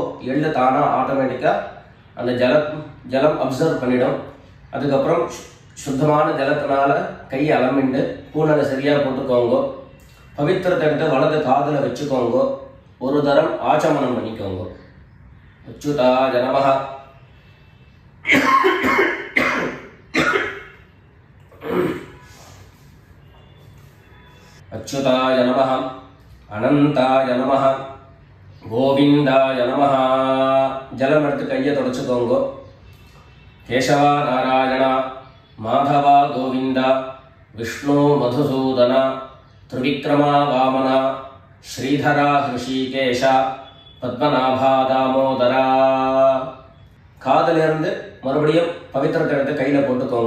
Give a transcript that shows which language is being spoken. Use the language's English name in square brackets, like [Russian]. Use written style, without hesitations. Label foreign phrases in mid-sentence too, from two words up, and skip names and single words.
[Tamil] எள்ளு தானாக ஆட்டோமேட்டிக்காக அந்த ஜலம் அப்சர்வ் பண்ணிடும். அதுக்கப்புறம் சுத்தமான ஜலத்தினால கையை அலம்பிண்டு பூனலை சரியாக போட்டுக்கோங்க. பவித்திரத்தை எடுத்து வலது காதில் வச்சுக்கோங்க. ஒரு தரம் ஆச்சமனம் பண்ணிக்கோங்க. [Sanskrit] अच्युताय नमः. अच्युताय नमः अनंताय नमः गोविंदाय नमः. [Tamil] जलम எடுத்து கையை தொடச்சுக்கோங்க. கேசவா நாராயண மாதவா கோவிந்த விஷ்ணு மதுசூதன திரிவிக்ரமா வாமன ஸ்ரீதரா ஹிருஷிகேஷ பத்மநாபா தாமோதரா. காதிலிருந்து மறுபடியும் பவித்திரத்தை எடுத்து கையில் போட்டுக்கோங்க.